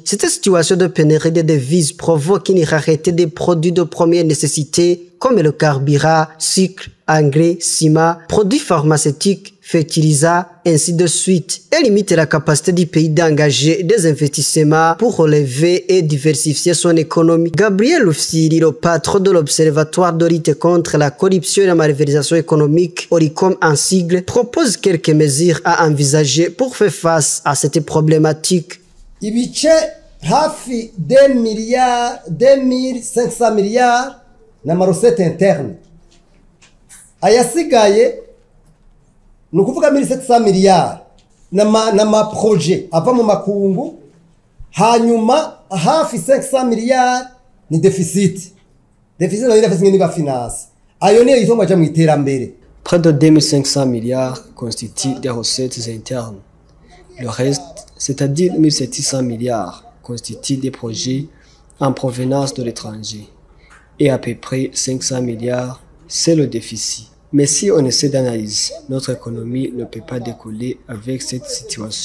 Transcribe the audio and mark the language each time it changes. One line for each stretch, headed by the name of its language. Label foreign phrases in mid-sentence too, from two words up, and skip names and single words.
French: Cette situation de pénurie de devises provoque une rareté des produits de première nécessité comme le carburant, sucre, engrais, ciment, produits pharmaceutiques, fertilisants, ainsi de suite, et limite la capacité du pays d'engager des investissements pour relever et diversifier son économie. Gabriel Rufyiri, le patron de l'Observatoire de lutte contre la corruption et la malversation économique, OLUCOM en sigle, propose quelques mesures à envisager pour faire face à cette problématique.
Rundi: Ibice hafi 2,500 milliards n'amarosete interne. Ayasigaye ni ukuvuga 1,700 milliards n'ama projet ava mu makungu, hanyuma hafi 500 milliards ni deficit nayo irafise niba finance ayo niyo yitwa maja mu iterambere.
French: Près de 2500 milliards constituent des recettes internes. Le reste, c'est-à-dire 1700 milliards, constituent des projets en provenance de l'étranger. Et à peu près 500 milliards, c'est le déficit. Mais si on essaie d'analyser, notre économie ne peut pas décoller avec cette situation.